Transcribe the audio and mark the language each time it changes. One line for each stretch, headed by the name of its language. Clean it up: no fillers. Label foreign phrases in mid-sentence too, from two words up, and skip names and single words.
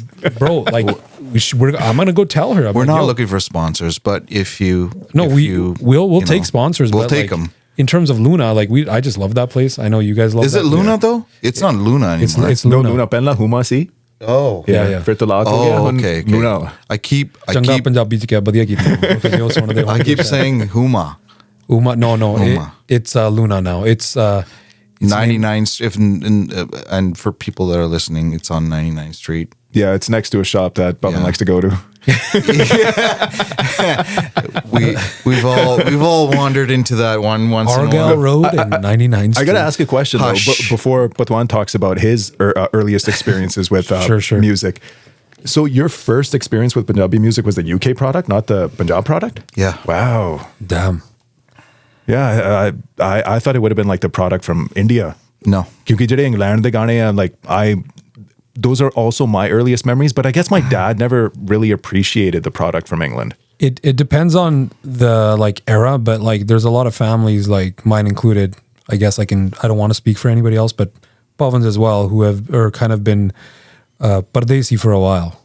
English: bro, like I'm gonna go tell her. I'm We're like, not yo, looking for sponsors, but if you... No, if we'll you take know, sponsors. We'll but, take like, them. In terms of Luna, like I just love that place. I know you guys love. Is that. it Luna though? It's not Luna anymore. It's No, Luna. Luna Penla Huma si. Oh. Yeah.
Punjabi: ਫਿਰ ਤਲਾਕ ਹੋ ਗਿਆ,
English: Oh,
Punjabi: ਹੁਣ
English: okay. Luna. I keep
Punjabi: ਚੰਗਾ ਪੰਜਾਬੀ ਚ ਕਿਆ ਵਧੀਆ ਕੀਤਾ
English: because you're one of the I keep saying Huma. Uma. No, Uma. it's Luna now. It's 99 and for people that are listening, it's on 99th Street. Yeah, it's next to a shop that Pavan Yeah. likes to go to. We've all wandered into that one once in a Argyle while. Road and 99th Street. I got to ask a question though, Hush. before Patwant talks about his earliest experiences with Sure. music. So your first experience with Punjabi music was the UK product, not the Punjab product? Yeah. Wow. Damn. Yeah, I thought it would have been like the product from India. No.
Punjabi: ਕਿਉਂਕਿ ਜਿਹੜੇ England ਦੇ ਗਾਣੇ ਹਨ,
English: like those are also my earliest memories, but I guess my dad never really appreciated the product from England. It depends on the like era, but like there's a lot of families, like mine included. I guess I don't want to speak for anybody else, but Pavans as well, who have or kind of been Pardesi for a while.